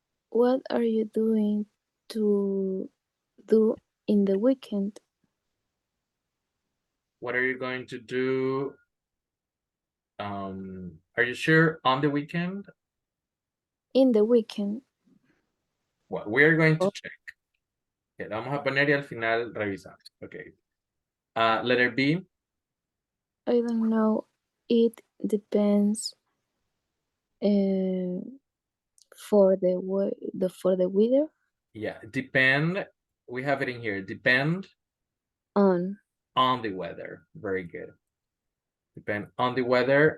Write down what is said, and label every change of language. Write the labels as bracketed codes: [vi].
[en] What are you doing to do in the weekend? What are you going to do? Are you sure on the weekend? In the weekend. Well, we are going to Oh. check. [es] Okay, la vamos a poner y al final revisamos. [en] Okay. Letter B. I don't know. It depends for the weather Yeah, depend. We have it in here. Depend on. on the weather. Very good. Depend on the weather.